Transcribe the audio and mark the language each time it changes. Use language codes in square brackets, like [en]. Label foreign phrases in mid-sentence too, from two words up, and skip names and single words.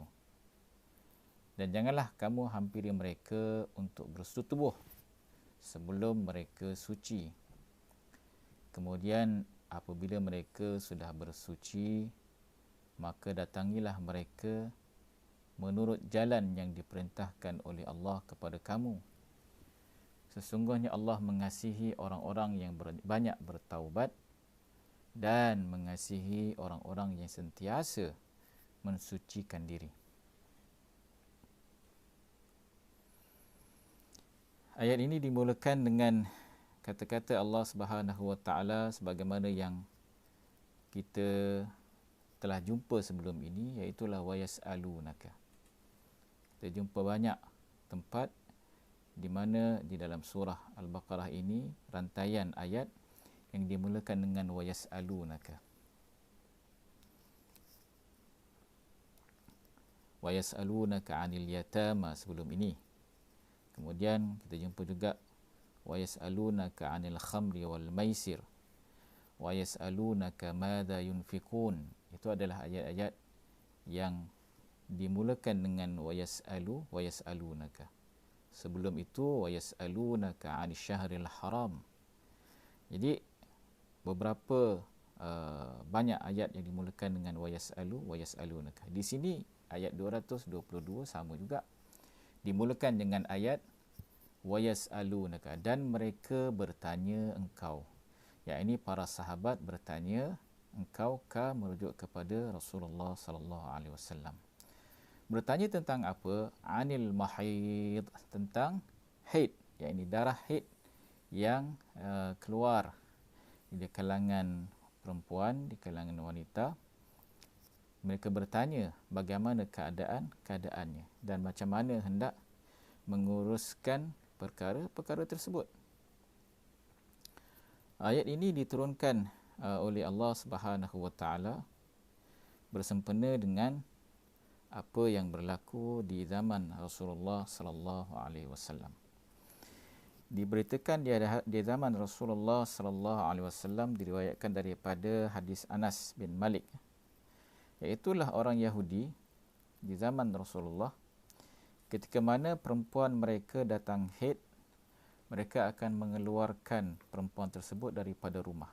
[ms] Dan janganlah kamu hampiri mereka untuk bersetubuh sebelum mereka suci. Kemudian apabila mereka sudah bersuci, maka datangilah mereka menurut jalan yang diperintahkan oleh Allah kepada kamu. Sesungguhnya Allah mengasihi orang-orang yang banyak bertaubat dan mengasihi orang-orang yang sentiasa mensucikan diri. Ayat ini dimulakan dengan kata-kata Allah [ar] سبحانه وتعالى [ms] sebagaimana yang kita telah jumpa sebelum ini, iaitu [ar] ويسألونك. [ms] Kita jumpa banyak tempat di mana di dalam surah Al-Baqarah ini rantaian ayat yang dimulakan dengan [ar] ويسألونك. ويسألونك عن اليتامى [ms] sebelum ini. Kemudian kita jumpa juga [ar] ويسألونك عن الخمر والميسر. ويسألونك ماذا ينفقون. [ms] Itu adalah ayat-ayat yang dimulakan dengan [ar] ويسألونك. [ms] Sebelum itu [ar] ويسألونك عن الشهر الحرام. [ms] Jadi beberapa banyak ayat yang dimulakan dengan [ar] ويسألونك. [ms] Di sini ayat 222 sama juga dimulakan dengan ayat [ar] ويسألونك, [ms] dan mereka bertanya engkau. Yakni para sahabat bertanya engkau merujuk kepada Rasulullah [ar] صلى الله عليه وسلم. [ms] Bertanya tentang apa? [ar] عن المحيض, [ms] tentang haid, yakni darah haid yang keluar di kalangan perempuan, di kalangan wanita. Mereka bertanya bagaimana keadaannya dan macam mana hendak menguruskan perkara-perkara tersebut. Ayat ini diturunkan oleh Allah [ar] سبحانه وتعالى [ms] bersempena dengan apa yang berlaku di zaman Rasulullah [ar] صلى الله عليه وسلم. [ms] Diberitakan di zaman Rasulullah [ar] صلى الله عليه وسلم, [ms] diriwayatkan daripada hadis Anas bin Malik, iaitulah orang Yahudi di zaman Rasulullah, ketika mana perempuan mereka datang haid, mereka akan mengeluarkan perempuan tersebut daripada rumah.